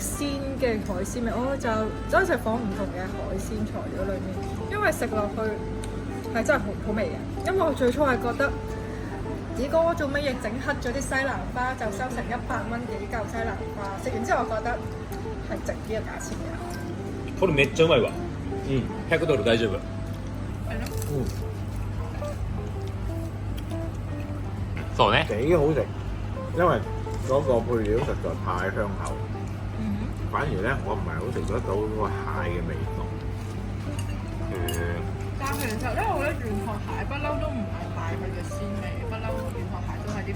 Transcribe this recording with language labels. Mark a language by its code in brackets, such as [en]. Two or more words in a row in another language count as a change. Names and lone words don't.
[yue] 鮮嘅海鮮味，我就真係放唔同嘅海鮮材料裏面，因為食落去係真係好味嘅。因為我最初係覺得子哥做乜嘢整黑咗啲西蘭花，就收成100蚊幾嚿西蘭花，食完之後我覺得係值呢個價錢嘅。 [ja] これめっちゃうまいわ。$100大丈夫。そうね。 [yue] 幾好食，因為嗰個配料實在太香口。反而咧，我唔係好食得到嗰個蟹嘅味道。但係其實咧，我覺得軟殼蟹不嬲都唔係帶佢嘅鮮味，不嬲軟殼蟹都係啲